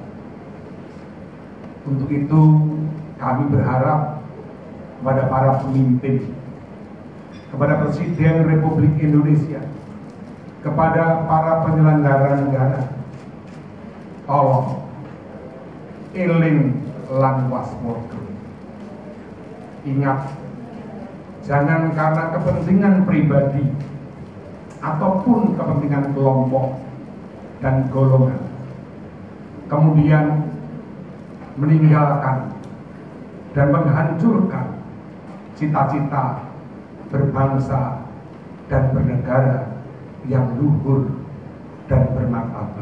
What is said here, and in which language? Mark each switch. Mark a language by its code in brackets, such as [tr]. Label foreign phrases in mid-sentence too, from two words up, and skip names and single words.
[id] Untuk itu kami berharap kepada para pemimpin, kepada Presiden Republik Indonesia, kepada para penyelenggara negara, tolong [jv] eling lan waspada. [id] Ingat Jangan karena kepentingan pribadi ataupun kepentingan kelompok dan golongan kemudian meninggalkan dan menghancurkan cita-cita berbangsa dan bernegara yang luhur dan bermartabat.